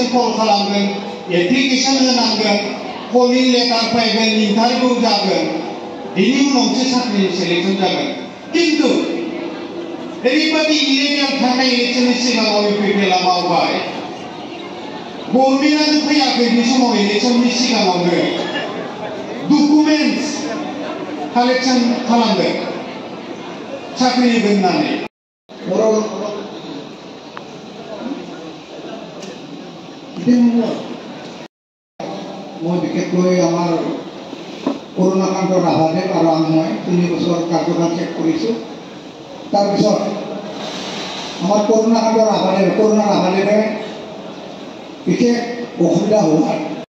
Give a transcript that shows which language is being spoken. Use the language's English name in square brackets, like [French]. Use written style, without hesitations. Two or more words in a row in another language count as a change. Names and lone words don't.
[Bodo] कल खालामगोन एप्लिकेसन होनांगोन [English] calling letter [Bodo] फैगोन इन्टारभिउ जागोन बेनि उनावसो साख्रिनि सेलेक्सन जागोन किन्तु ओरैबायदि इलेक्सन थांनाय इलेक्सननि सिगाङाव इउपिपिएलआ मावबाय गभर्नमेन्टआनो फैयाखै बे समाव इलेक्सननि सिगाङावनो [English] documents collection [Bodo] खालामदों साख्रि होगोन होननानै [Assamese] মই বিশেষকৈ আমাৰ কৰোণাকান্ত ৰাভাদেৱ আৰু মই 3 বছৰ কাৰ্যকাল চেক কৰিছোঁ তাৰপিছত আমাৰ কৰোণাকান্ত ৰাভাদেৱে বিশেষ অসুবিধা হোৱাৰ